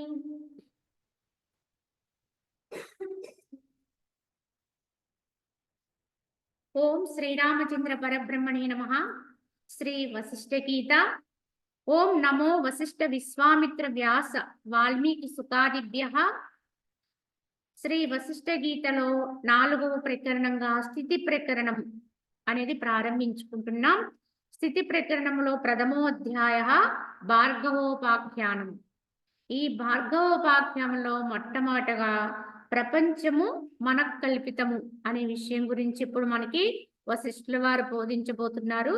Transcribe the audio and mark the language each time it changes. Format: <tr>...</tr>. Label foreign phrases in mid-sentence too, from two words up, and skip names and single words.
<sa>ओम श्रीरामचंद्र परब्रह्मणे नमः। श्री वशिष्ठ गीता। ओम नमो वशिष्ठ विश्वामित्र व्यास वाल्मीकि सुकादिभ्यः।</sa> <te>శ్రీ వశిష్ఠ గీతలో 4వ ప్రకరణంగా స్థితి ప్రకరణం అనేది ప్రారంభించుకుంటున్నాం. స్థితి ప్రకరణంలో ప్రథమో అధ్యాయ భార్గవోపాఖ్యానం. ఈ భార్గవోపాఖ్యానంలో మొట్టమొదటగా ప్రపంచము మనకల్పితము అనే విషయం గురించి ఇప్పుడు మనకి వశిష్ఠుల వారు బోధించబోతున్నారు.</te>